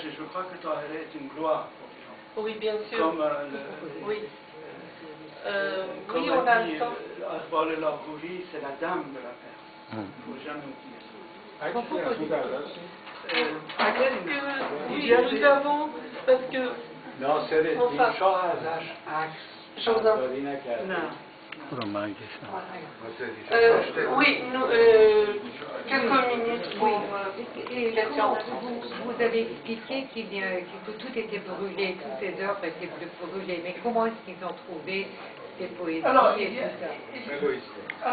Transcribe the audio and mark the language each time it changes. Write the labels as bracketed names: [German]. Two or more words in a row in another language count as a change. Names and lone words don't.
[French] Et je crois que Tahirih est une gloire pour l'Iran. Oui, bien sûr. Comme oui. Comme oui, on a le temps. Akbar el-Argouli, c'est la dame de la Perse. Il ne faut jamais oublier ça. Est-ce que nous avons, parce que [Persian] ناصرالدین شاه ازش عکس برداری نکرده. [French] oui, quelques minutes pour les questions. Vous avez expliqué que tout était brûlé, toutes ces œuvres étaient brûlées, mais comment est-ce qu'ils ont trouvé ces poésies et tout ça?